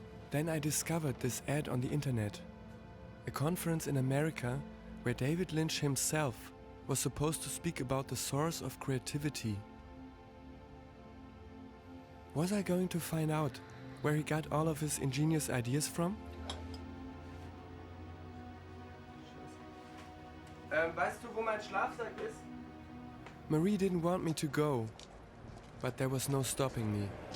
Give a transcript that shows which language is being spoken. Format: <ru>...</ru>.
<en>Then I discovered this ad on the internet, a conference in America where David Lynch himself was supposed to speak about the source of creativity. Was I going to find out where he got all of his ingenious ideas from?</en> <de>Weißt du, wo mein Schlafsack ist?</de> <en>Marie didn't want me to go, but there was no stopping me.</en>